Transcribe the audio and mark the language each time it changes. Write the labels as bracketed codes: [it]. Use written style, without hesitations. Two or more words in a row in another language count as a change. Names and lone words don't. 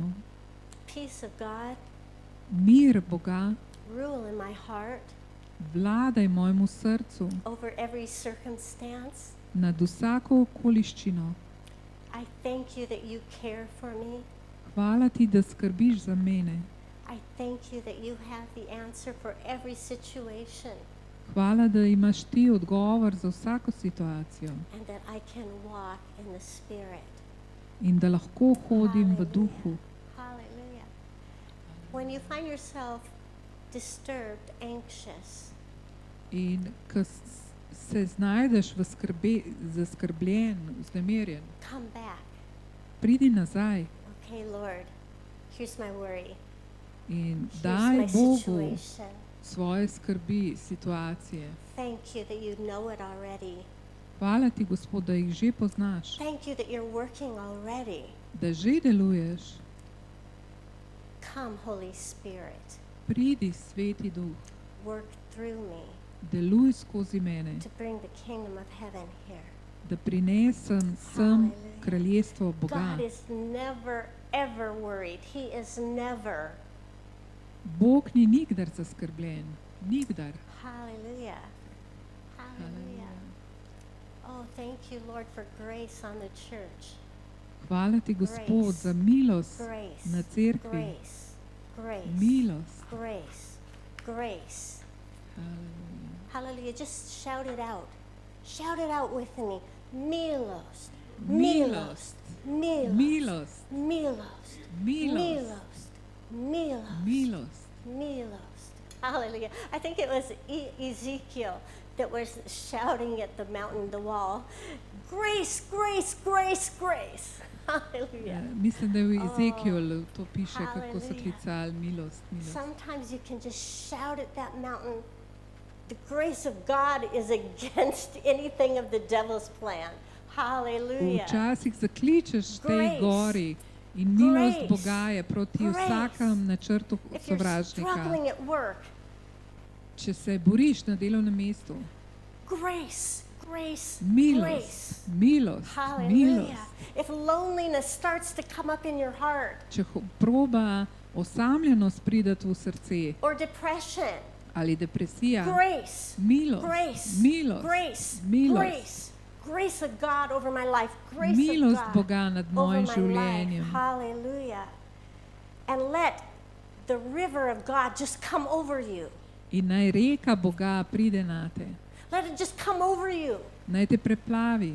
[en] Peace of God, [sl] Mir Boga [en] rule in my heart [sl] vladaj mojemu srcu [en] over every circumstance. [sl] nad vsako okoliščino. [en] I thank you that you care for me. [sl] Hvala ti, da skrbiš za mene. [en] I thank you that you have the answer for every situation [sl] Hvala, da imaš ti odgovor za vsako situacijo [en] and that I can walk in the Spirit. [sl] in da lahko hodim v duhu. [en] Hallelujah. When you find yourself disturbed, anxious, [sl] In ko se znajdeš v zaskrbljen, vznemirjen, [en] come back. [sl] pridi nazaj [en] Okay, Lord, here's my worry. [sl] in [en] Here's [sl] daj [en] my [sl] Bogu [en] situation. [sl] svoje skrbi, situacije. [en] Thank you that you know it already. [sl] Hvala ti, Gospod, da jih že poznaš, [en] Thank you that you're working already. [sl] da že deluješ. [en] Come, Holy Spirit, [sl] Pridi, Sveti Duh, [en] work through me [sl] deluj skozi mene, [en] to bring the kingdom of heaven here. [sl] da prinesem sem [en] Hallelujah. [sl] kraljestvo Boga. [en] God is never, ever worried. He is never. [sl] Bog ni nikdar zaskrbljen, nikdar. [en] Hallelujah. Hallelujah. Oh, thank you, Lord, for grace on the church. [sl] Hvala ti, Gospod, [en] Grace. [sl] za milost [en] Grace. [sl] na cerkvi. [en] Grace. Grace. [sl] Milost. [en] Grace. Grace. Hallelujah. Hallelujah. Just shout it out. Shout it out with me. [sl] Milost. Milost. Milost. Milost. Milost. Milost. Milost. Milost. Milost. [en] Hallelujah. I think it was Ezekiel that was shouting at the mountain, the wall, grace, grace, grace, grace. Hallelujah. [sl] Mislim, da je v Ezekielu to piše, kako so [en] Hallelujah. [sl] klicali milost, milost. [en] Sometimes you can just shout at that mountain. The grace of God is against anything of the devil's plan. Hallelujah. [sl] Včasih zakličeš tej [en] Grace. [sl] gori in milost [en] Grace. [sl] Boga je proti [en] Grace. [sl] vsakem načrtu [en] If you're [sl] sovražnika. [en] struggling at work, [sl] Če se boriš na delovnem mestu, [en] grace, grace, [sl] milost, [en] grace. [sl] milost, [en] Hallelujah. [sl] milost. [en] If loneliness starts to come up in your heart, [sl] Če proba osamljenost pridati v srce [en] or depression, [sl] ali depresija, [en] grace, [sl] milost, [en] grace, [sl] milost, [en] grace, [sl] milost, [en] grace, grace of God over my life, grace [sl] milost [en] of God [sl] Boga nad [en] over [sl] mojim [en] my [sl] življenjem. [en] life. Hallelujah. And let the river of God just come over you. [sl] In naj reka Boga pride nate, [en] Let it just come over you. [sl] naj te preplavi,